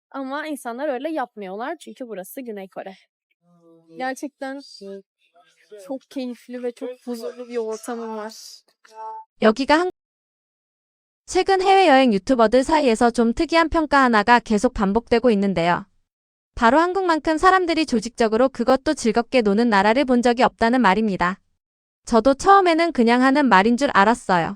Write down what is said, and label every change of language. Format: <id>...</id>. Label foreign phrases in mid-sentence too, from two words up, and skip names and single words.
<tr>Ama insanlar öyle yapmıyorlar çünkü burası Güney Kore. Gerçekten çok keyifli ve çok huzurlu bir ortamım var.</tr> <ko>여기가 최근 해외여행 유튜버들 사이에서 좀 특이한 평가 하나가 계속 반복되고 있는데요. 바로 한국만큼 사람들이 조직적으로 그것도 즐겁게 노는 나라를 본 적이 없다는 말입니다. 저도 처음에는 그냥 하는 말인 줄 알았어요.</ko>